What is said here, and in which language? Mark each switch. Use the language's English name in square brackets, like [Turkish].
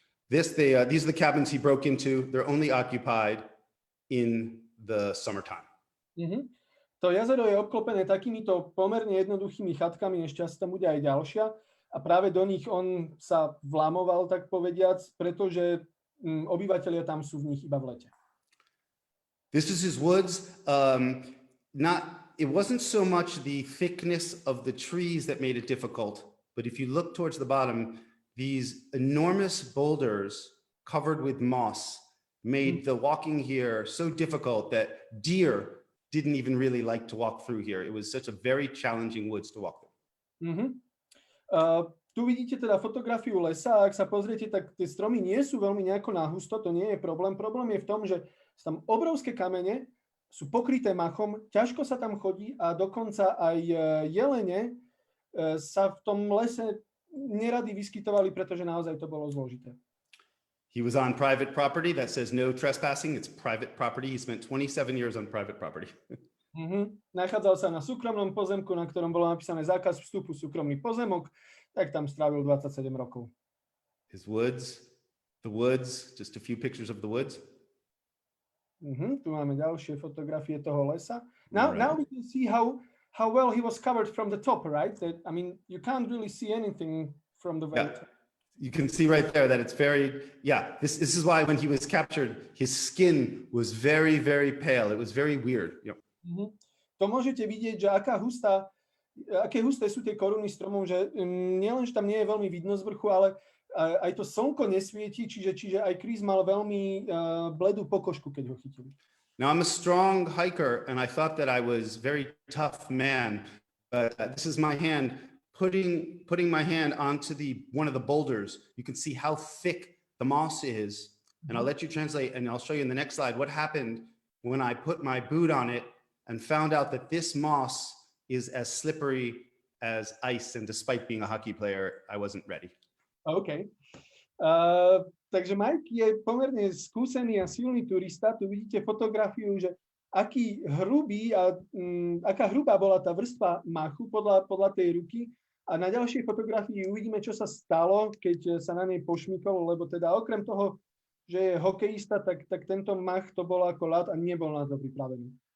[English] These are the cabins he broke into. They're only occupied in the summertime. Mm-hmm. [Slovak] To jazero je obklopené takýmito pomerne jednoduchými chatkami, ešte asi tam bude aj ďalšia, a práve do nich on sa vlamoval, tak povediac, pretože obyvateľia tam sú v nich iba v lete. [English] This is his woods. It wasn't so much the thickness of the trees that made it difficult, but if you look towards the bottom, these enormous boulders covered with moss made the walking here so difficult that deer didn't even really like to walk through here. It was such a very challenging woods to walk through. Mm-hmm. [Slovak] Tu vidíte teda fotografiu lesa, a ak sa pozriete, tak tie stromy nie sú veľmi nejako nahusto, to nie je problém. Problém je v tom, že sú tam obrovské kamene, sú pokryté machom, ťažko sa tam chodí a dokonca aj jelene sa v tom lese nerady vyskytovali, pretože naozaj to bolo zložité. [English] He was on private property that says no trespassing. It's private property. He spent 27 years on private property. [Slovak] Nachádzal sa na súkromnom pozemku, na ktorom bolo napísané zákaz vstupu súkromný pozemok, tak tam strávil 27 rokov. [English] His woods, the woods, just a few pictures of the woods. [Slovak] Tu máme ďalšie fotografie toho lesa. [English] Now we can see how well he was covered from the top, right? I mean, you can't really see anything from the very top. You can see right there that it's very, this is why when he was captured, his skin was very, very pale. It was very weird. Yep. [Slovak] To môžete vidieť, že aké husté sú tie koruny stromov, že nielen, že tam nie je veľmi vidno z vrchu, ale aj to slnko nesvieti, čiže aj Chris mal veľmi bledú pokožku, keď ho chytili. [English] Now I'm a strong hiker and I thought that I was very tough man, but this is my hand putting my hand onto one of the boulders. You can see how thick the moss is, and I'll let you translate, and I'll show you in the next slide what happened when I put my boot on it and found out that this moss is as slippery as ice, and despite being a hockey player, I wasn't ready. OK. [Slovak] Takže Mike je pomerne skúsený a silný turista. Tu vidíte fotografiu, že aká hrubá bola tá vrstva machu podľa tej ruky. A na ďalšej fotografii uvidíme, čo sa stalo, keď sa na nej pošmykol, lebo teda okrem toho, že je hokejista, tak tento mach to bol ako ľad a nebol na to pripravený.